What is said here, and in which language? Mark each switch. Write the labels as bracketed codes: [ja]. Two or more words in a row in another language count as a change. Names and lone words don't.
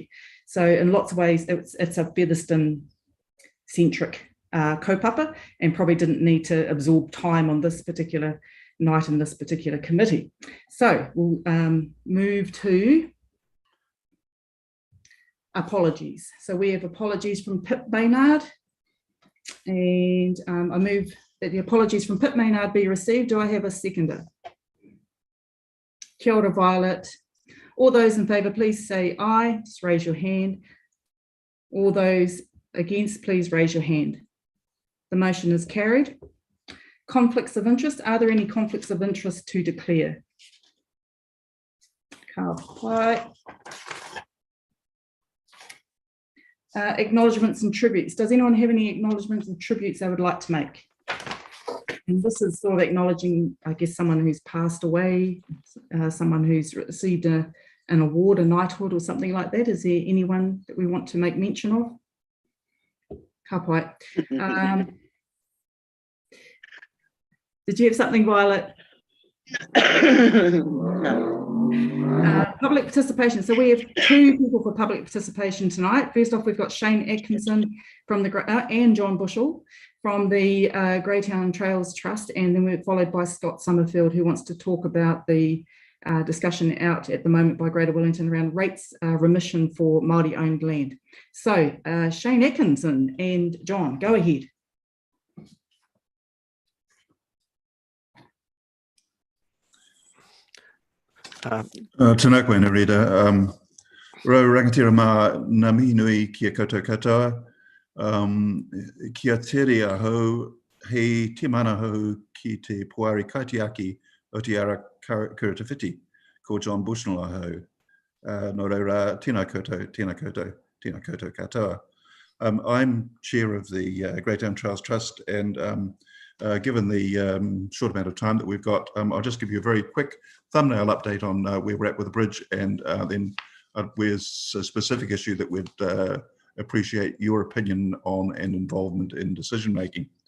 [en] So in lots of ways, it's a Featherston-centric kaupapa, and probably didn't need to absorb time on this particular night in this particular committee. So we'll move to apologies. So we have apologies from Pip Maynard, and I move that the apologies from Pip Maynard be received. Do I have a seconder? [mi] Kia ora, Violet. [en] All those in favour, please say aye. Just raise your hand. All those against, please raise your hand. The motion is carried. Conflicts of interest. Are there any conflicts of interest to declare? [mi] Ka pai. [en] Acknowledgements and tributes. Does anyone have any acknowledgements and tributes they would like to make? And this is sort of acknowledging, I guess, someone who's passed away, someone who's received an award, a knighthood or something like that. Is there anyone that we want to make mention of? [mi] Ka pai. [en] Did you have something, Violet? Public participation. So we have two people for public participation tonight. First off, we've got Shane Atkinson from the and John Bushell from the Greytown Trails Trust, and then we're followed by Scott Summerfield, who wants to talk about the discussion out at the moment by Greater Wellington around rates remission for Māori owned land. So Shane Atkinson and John, go ahead. [mi] Tēnā koe Narita. Rau rangatira mā ngā mihi nui kia koutou katoa. Kia tere ahau hei te mana hau ki te puari kaitiaki o te ara Kuratawhiti ko John Bushnell ahau. Nō reira, tēnā koutou katoa. [en] I'm chair of the Greytown Trails Trust, and given the short amount of time that we've got, I'll just give you a very quick thumbnail update on where we're at with the bridge, and then where's a specific issue that we'd appreciate your opinion on and involvement in decision making.